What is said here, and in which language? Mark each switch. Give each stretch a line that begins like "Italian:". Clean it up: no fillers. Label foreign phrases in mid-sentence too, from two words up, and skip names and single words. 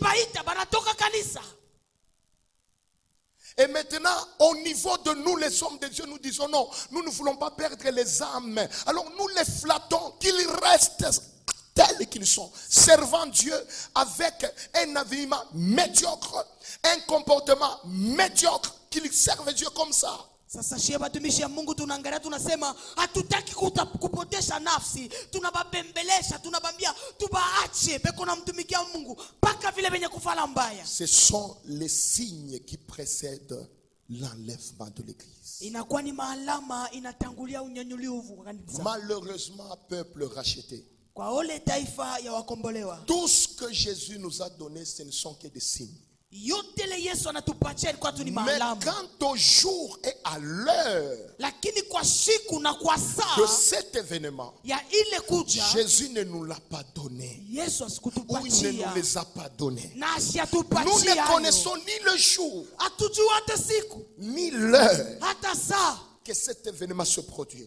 French: Et maintenant, au niveau de nous, les hommes de Dieu, nous disons non, nous ne voulons pas perdre les âmes. Alors nous les flattons qu'ils restent tels qu'ils sont, servant Dieu avec un habillement médiocre, un comportement médiocre, qu'ils servent Dieu comme ça.
Swahili: Sasa shie batumishi ya Mungu tunaangalia tunasema hatutaki kupotesha nafsi, tunababembelesha, tunabambia tubaache beko na mtumikia Mungu paka vile benye kufala mbaya.
French: Ce sont les signes qui précèdent l'enlèvement de l'église.
Swahili: Inakuwa ni maalama inatangulia unyanyulivu wa kanisa.
French: Malheureusement, peuple racheté.
Swahili: Kwa ole taifa ya wakombolewa.
French: Tout ce que Jésus nous a donné, ce ne sont que des signes. Mais quant au jour et à l'heure de cet événement, Jésus ne nous l'a pas donné. Ou il ne nous les a pas donnés. Nous ne connaissons ni le jour, ni l'heure que cet événement se produit.